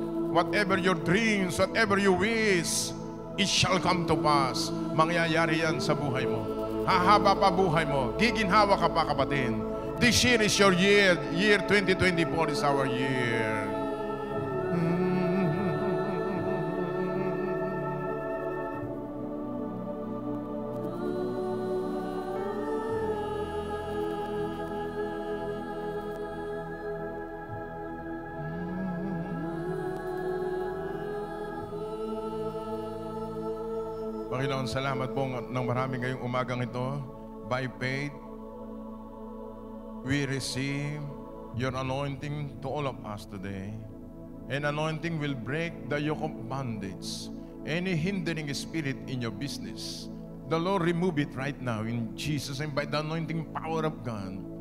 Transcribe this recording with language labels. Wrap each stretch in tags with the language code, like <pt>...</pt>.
<en>Whatever your dreams, whatever you wish, it shall come to pass.</en> <tl>Mangyayari yan sa buhay mo. Hahaba pa buhay mo. Giginhawa ka pa, kapatid.</tl> <en>This year is your year. Year 2024 is our year.</en> <tl>Panginoon, salamat po ng marami ngayong umagang ito.</tl> <en>By faith, we receive your anointing to all of us today. And anointing will break the yoke of bondage. Any hindering spirit in your business, the Lord remove it right now in Jesus' name by the anointing power of God.</en>